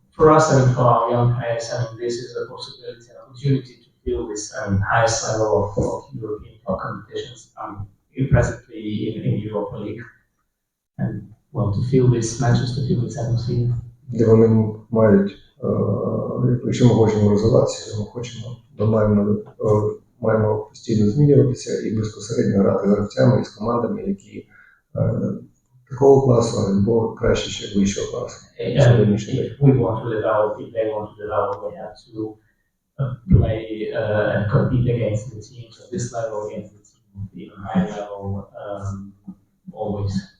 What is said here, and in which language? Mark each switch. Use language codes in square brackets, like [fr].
[en] For us and for our young players, I mean, this is a possibility, an opportunity to feel this highest level of European top competitions, presently in Europa League, and well, to feel these matches, to feel this atmosphere. [uk] Де вони мають, якщо ми хочемо розвиватися, ми маємо постійно змінюватися і безпосередньо грати з гравцями і з командами, які такого класу або краще ще вищого класу. [en] If we want to develop, if they want to develop, we have to play and compete against the teams at this level, against the team at even higher level, always.